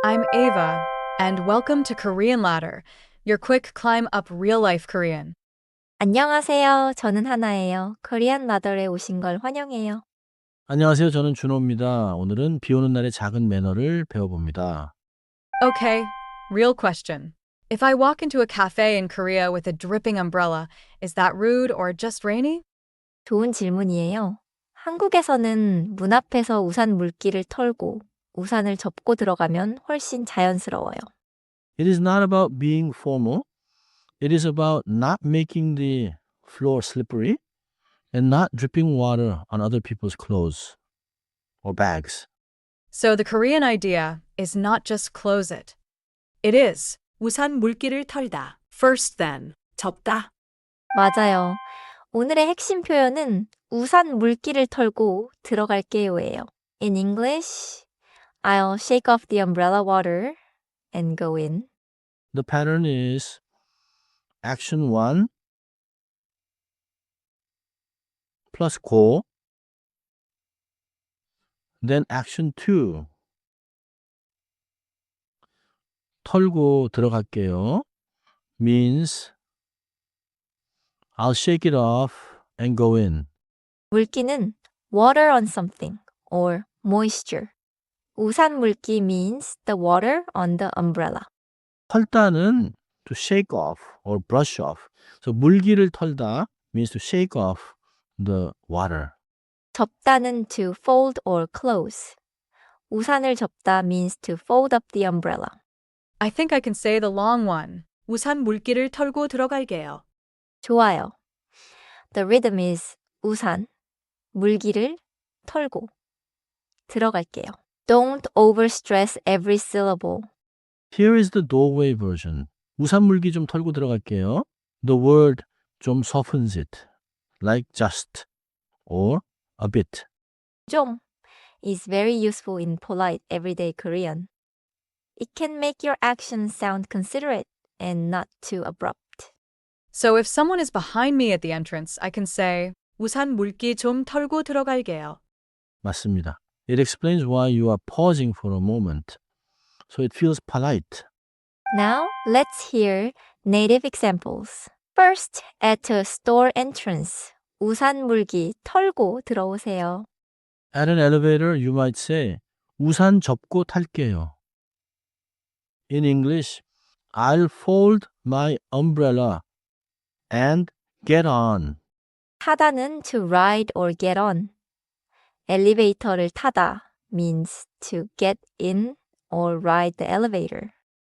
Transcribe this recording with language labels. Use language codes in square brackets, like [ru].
[en] I'm Ava, and welcome to Korean Ladder, your quick climb up real life Korean. [ko] 안녕하세요. 저는 하나예요. 코리안 라더에 오신 걸 환영해요. 안녕하세요. 저는 준호입니다. 오늘은 비 오는 날의 작은 매너를 배워봅니다. [en] Okay, real question. If I walk into a cafe in Korea with a dripping umbrella, is that rude or just rainy? [ko] 좋은 질문이에요. 한국에서는 문 앞에서 우산 물기를 털고 우산을 접고 들어가면 훨씬 자연스러워요. [en] It is not about being formal. It is about not making the floor slippery and not dripping water on other people's clothes or bags. So the Korean idea is not just close it. It is [ko] 우산 물기를 털다. [en] First then, 접다. [ko] 맞아요. 오늘의 핵심 표현은 우산 물기를 털고 들어갈게요예요. [en] In English, I'll shake off the umbrella water and go in. The pattern is action 1 plus go, then action 2 [ko] 털고 들어갈게요 [en] means I'll shake it off and go in. 물기는 water on something or moisture. 우산 물기 means the water on the umbrella. 털다는 to shake off or brush off. So [ko] 물기를 털다 [en] means to shake off the water. 접다는 to fold or close. [ko] 우산을 접다 [en] means to fold up the umbrella. I think I can say the long one. [ko] 우산 물기를 털고 들어갈게요. 좋아요. [en] The rhythm is [ko] 우산, 물기를 털고 들어갈게요. [en] Don't overstress every syllable. Here is the doorway version. [ko] 우산 물기 좀 털고 들어갈게요. [en] The word 좀 softens it. Like just or a bit. 좀 is very useful in polite everyday Korean. It can make your actions sound considerate and not too abrupt. So if someone is behind me at the entrance, I can say [ko] 우산 물기 좀 털고 들어갈게요. 맞습니다. [en] It explains why you are pausing for a moment. So it feels polite. Now, let's hear native examples. First, at a store entrance. [ko] 우산 물기 털고 들어오세요. [en] At an elevator, you might say, [ko] 우산 접고 탈게요. [en] In English, I'll fold my umbrella and get on. 타다는 to ride or get on. [ko] 엘리베이터를 타다 [en] means to get in or ride the elevator.